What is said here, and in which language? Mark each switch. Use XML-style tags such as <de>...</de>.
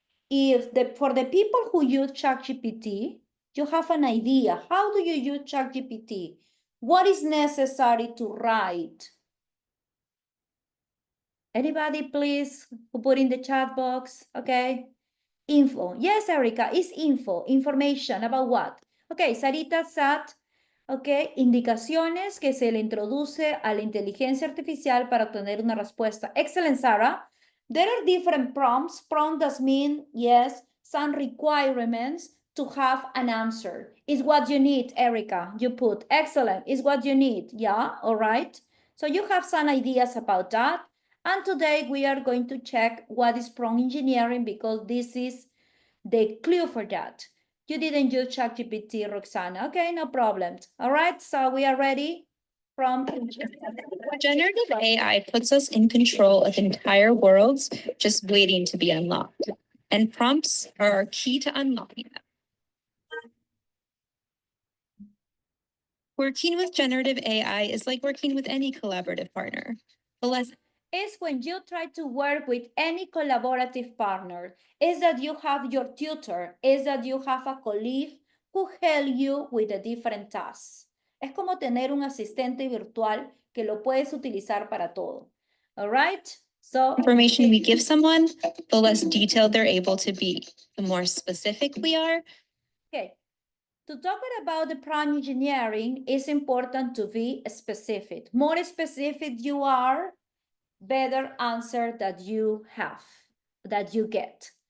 <en>For the people who use ChatGPT, you have an idea. How do you use ChatGPT? What is necessary to write? Anybody, please, who put in the chat box, okay? Info. Yes, Erica, it's info, information about what?</en> <es>Okay, Sarita sat, okay, indicaciones que se le introduce a la inteligencia artificial para obtener una respuesta.</es> <en>Excellent, Sarah. There are different prompts. Prompt does mean, yes, some requirements to have an answer. Is what you need, Erica. You put, excellent, is what you need. Yeah, all right. So you have some ideas about that. And today we are going to check what is prompt engineering because this is the clue for that. You didn't use ChatGPT, Roxana. Okay, no problem. All right, so we are ready. Prompt Generative AI puts us in control of entire worlds just waiting to be unlocked. And prompts are our key to unlocking them. Working with generative AI is like working with any collaborative partner. The less is when you try to work with any collaborative partner, is that you have your tutor, is that you have a colleague who help you with the different tasks.</en> <es>Es como tener un asistente virtual que lo puedes utilizar para todo.</es> <en>All right? So information we give someone, the less detailed they're able to be. The more specific we are. Okay. To talk about the prompt engineering, it's important to be specific. More specific you are, better answer that you have, that you get.</en>